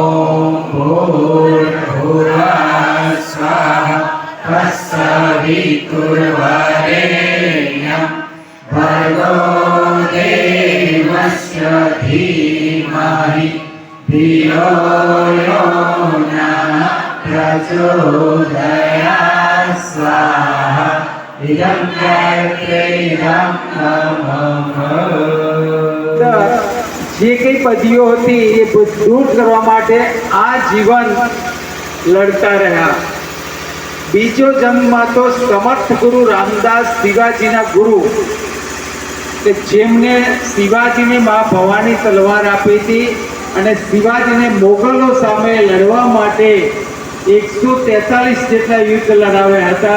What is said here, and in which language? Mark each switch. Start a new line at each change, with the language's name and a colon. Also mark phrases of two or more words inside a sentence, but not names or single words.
Sanskrit: भूर्भुवः स्वः तत्सवितुर्वरेण्यं भर्गो देवस्य धीमहि धियो यो नः प्रचोदयात् स्वाहा इदं गायत्रीं नमः
Gujarati: જે કઈ પદીઓ હતી એ દૂર કરવા માટે આ જીવન લડતા રહ્યા. બીજો જન્મમાં તો સમર્થ ગુરુ રામદાસ શિવાજીના ગુરુ કે જેમને શિવાજીને મા ભવાની તલવાર આપી હતી અને શિવાજીને મોગલો સામે લડવા માટે 143 જેટલા યુદ્ધ લડાવ્યા હતા.